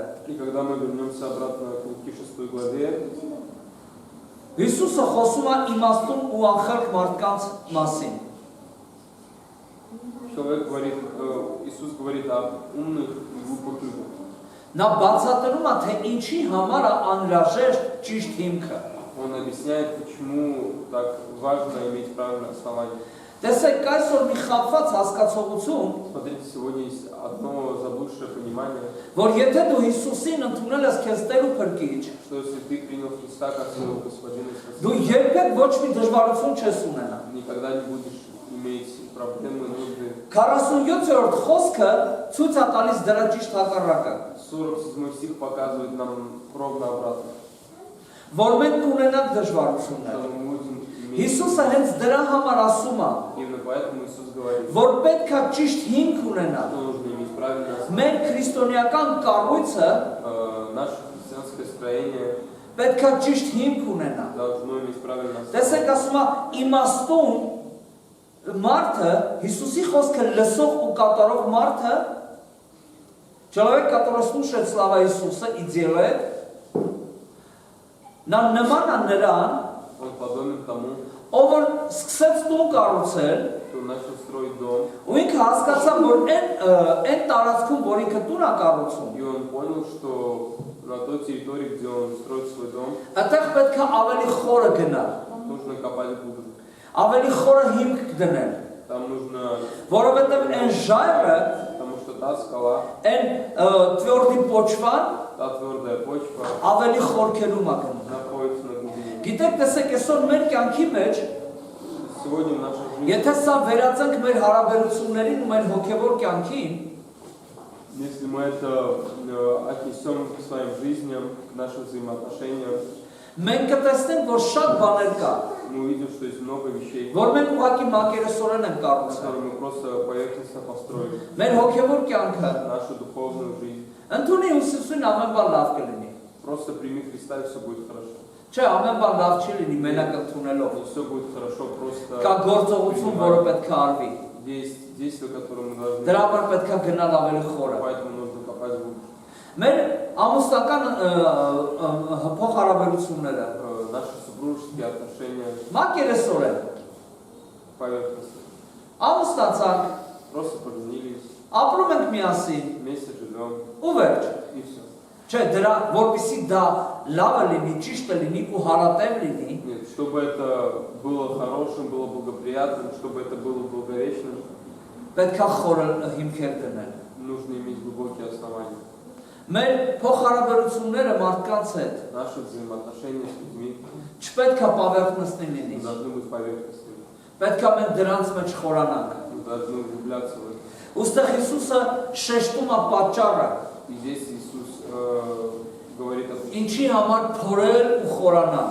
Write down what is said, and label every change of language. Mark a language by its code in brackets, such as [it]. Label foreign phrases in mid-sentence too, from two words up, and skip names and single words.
[ru] И когда мы вернемся обратно к Луки 6 главе, [hy] Հիսուսը խոսում է իմաստուն ու անխելք մարդկանց մասին։ [ru] Иисус говорит об умных и глупых людях. [hy] Նա բացատրում է, թե ինչի համար է անհրաժեշտ ճիշտ հիմքը։ [ru] Он объясняет, почему так важно иметь правильное основание. [hy] Տեսեք, այսօր մի խաբված հասկացողություն, [ru] Смотрите, сегодня есть одно заблудшее понимание, [hy] որ եթե դու Հիսուսին ընդունել ես քեզ Տեր ու Փրկիչ, [ru] что если ты принял Христа как своего Господина и [hy] դու [ru] Спасителя, [hy] երբեք ոչ մի դժվարություն չես ունենա։ [ru] никогда не будешь иметь проблемы, нужды. [hy] 47-րդ խոսքը ցույց է տալիս դրա ճիշտ հակառակը, [ru] 47 стих показывает нам ровно обратно. [hy] որ մենք ունենանք դժվարություններ։ [ru] Что мы будем иметь. [hy] Հիսուսը հենց դրա համար ասում է, [ru] Именно поэтому Иисус говорит, [hy] որ պետք է ճիշտ հիմք ունենալ։ [ru] что нужно иметь правильное основание. [hy] Մեր քրիստոնեական կառույցը [ru] Наше христианское строение [hy] պետք է ճիշտ հիմք ունենա։ [ru] должно иметь правильное основание. [hy] Տեսեք, ասում է իմաստուն մարդը, Հիսուսի խոսքը լսող ու կատարող մարդը, [ru] человек, который слушает слова Иисуса и делает, [hy] նա նման է նրան, [ru] Он подобен тому, [hy] ով որ սկսեց տուն կառուցել, [ru] кто начал строить дом, [hy] ու ինքը հասկացավ, որ այն տարածքում, որ ինքը տուն է կառուցում, [ru] и он понял, что на той территории, где он строит свой дом, [hy] այդտեղ պետք է ավելի խորը գնալ, [ru] нужно копать глубже. [hy] ավելի խորը հիմք դնել, [ru] Там нужно, [hy] որովհետև այն ժայռը, [ru] потому что та скала, այն твёрдой почвы та твердая почва [hy] ավելի խորքերում է գնում։ [ru] находится на глубине. [hy] Գիտեք, տեսեք, այսօր մեր կյանքի մեջ, [ru] Сегодня в нашей жизни, [hy] եթե սա վերածենք մեր հարաբերություններին ու մեր հոգևոր կյանքին, [ru] если мы это отнесем к своим жизням, к нашим взаимоотношениям, [hy] մենք կտեսնենք, որ շատ բաներ կա, [ru] мы увидим, что есть много вещей, [hy] որ մենք ուղղակի մակերեսորեն ենք կառուցել։ [ru] которые мы просто поверхностно построили. [hy] Մեր հոգևոր կյանքը [ru] Нашу духовную жизнь. [hy] ընդունի ուսուսին ամեն բան լավ կլինի։ [ru] Просто прими Христа, и все будет хорошо. [hy] Չէ, ամեն բան լավ չի լինի մենակ ընդունելով։ [ru] И все будет хорошо, просто [hy] Կա գործողություն, որը պետք է արվի։ [ru] есть действия, которые мы должны [hy] Դրա համար պետք է гնալ ավելի խորը։ [ru] поэтому нужно копать глубже. [hy] Մեր ամուսնական փոխհարաբերությունները [ru] Наши супружеские отношения [hy] մակերեսորեն [ru] поверхностно. [hy] ամուսնացանք, [ru] Просто поженились, [hy] ապրում ենք միասին [ru] вместе живем, [hy] ու վերջ։ [ru] и все. [hy] Չէ, դրա որպեսզի դա լավը լինի, ճիշտը լինի ու հարատև լինի, [ru] Нет, чтобы это было хорошим, было благоприятным, чтобы это было благовечным, [hy] պետք է խորը հիմքեր դնել։ [ru] нужно иметь глубокие основания. [hy] Մեր փոխհարաբերությունները մարդկանց հետ [ru] Наши взаимоотношения с людьми [hy] չպետք է պավերտնսնի լինի։ [ru] должны быть поверхностными. [hy] Պետք է մենք դրանց մեջ խորանանք։ [ru] Мы должны углубляться в это. [hy] Ոստեղ Հիսուսը շեշտում է պատճառը, [ru] И здесь Иисус говорит о том, [hy] ինչի համար փորել ու խորանալ։